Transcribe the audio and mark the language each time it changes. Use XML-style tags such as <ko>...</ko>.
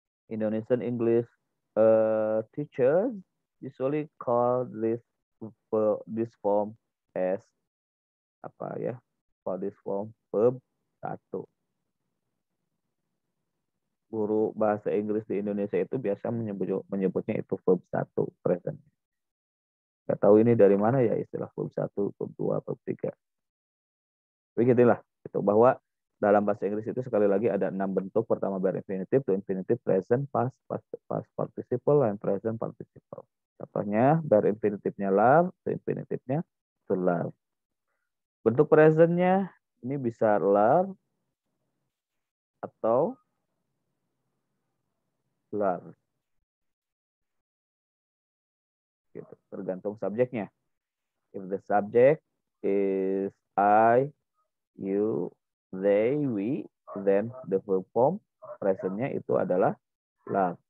<en>Indonesian English teachers usually call this form as</en> <id>apa ya?</id> <en>Call this form verb 1.</en> <id>Guru bahasa Inggris di Indonesia itu biasa menyebutnya itu verb 1 present. Gak tahu ini dari mana ya istilah verb 1, verb 2, verb 3. Begitulah, itu bahwa dalam bahasa Inggris itu sekali lagi ada 6 bentuk. Pertama bare infinitive, to infinitive, present, past participle, and present participle. Contohnya bare infinitive-nya love, to infinitive-nya to love. Bentuk present-nya ini bisa love atau love. Gitu, tergantung subjeknya.</id> <en>If the subject is I, you, they, we, then the verb form present-nya</en> <id>itu adalah</id> <en>love.</en>